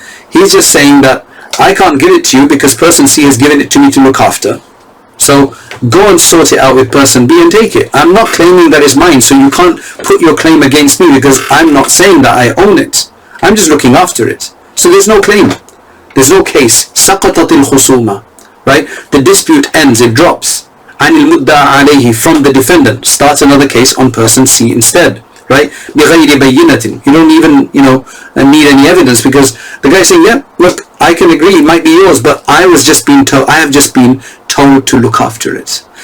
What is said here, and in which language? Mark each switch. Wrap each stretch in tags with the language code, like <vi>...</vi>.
<en>He's just saying that I can't give it to you because person C has given it to me to look after. So go and sort it out with person B and take it. I'm not claiming that it's mine, so you can't put your claim against me because I'm not saying that I own it. I'm just looking after it. So there's no claim. There's no case.</en> <ar>سقطت الخصومة, right?</ar> <en>The dispute ends, it drops.</en> <ar>عن المدعى عليه,</ar> <en>from the defendant. Starts another case on person C instead. Right?</en> <ar>بغير بينة.</ar> <en>You don't even, need any evidence, because the guy is saying, yeah, look, I can agree, it might be yours, but I have just been told to look after it.</en>